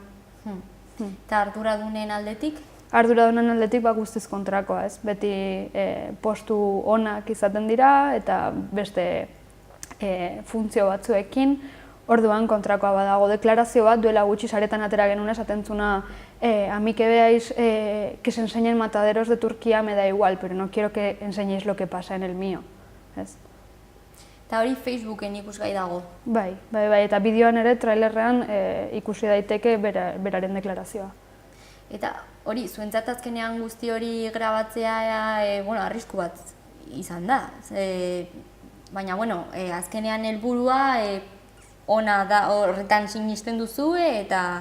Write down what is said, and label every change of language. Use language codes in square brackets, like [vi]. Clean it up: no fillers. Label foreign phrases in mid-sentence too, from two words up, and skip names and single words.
[eu] Eta arduradunen aldetik? Arduradunen aldetik guztiz kontrakoa ez, beti postu onak izaten dira eta beste funtzio batzuekin. Orduan kontrakoa badago, deklarazio bat duela gutxi saretan atera genuen esaten zuna [es] a mí que veáis que se enseñen mataderos de Turquía me da igual, pero no quiero que enseñéis lo que pasa en el mío. [eu] Eta hori Facebooken ikusgai dago? Bai, eta bideoan ere trailerrean ikusi daiteke beraren deklarazioa. Eta hori, zuentzat azkenean guzti hori grabatzea arrisku bat izan da. Baina, azkenean helburua ona da horretan sinisten duzue eta...